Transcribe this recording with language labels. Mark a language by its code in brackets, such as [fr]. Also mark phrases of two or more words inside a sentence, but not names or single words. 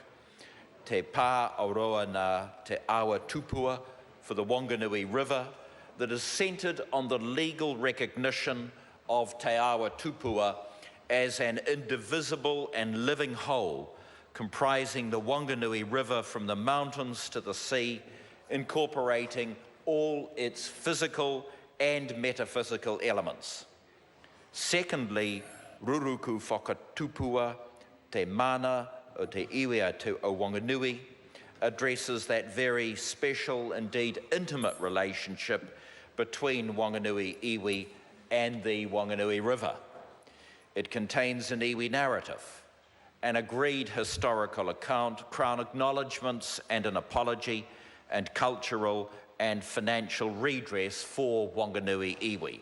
[en] Te Pā Aroa nā Te Awa Tupua for the Whanganui River that is centred on the legal recognition of Te Awa Tupua as an indivisible and living whole comprising the Whanganui River from the mountains to the sea, incorporating all its physical and metaphysical elements. Secondly, Ruruku Whakatupua, Te Mana o Te Iwi o Whanganui, addresses that very special, indeed intimate relationship between Whanganui iwi and the Whanganui River. It contains an iwi narrative, an agreed historical account, Crown acknowledgements and an apology, and cultural and financial redress for Whanganui iwi.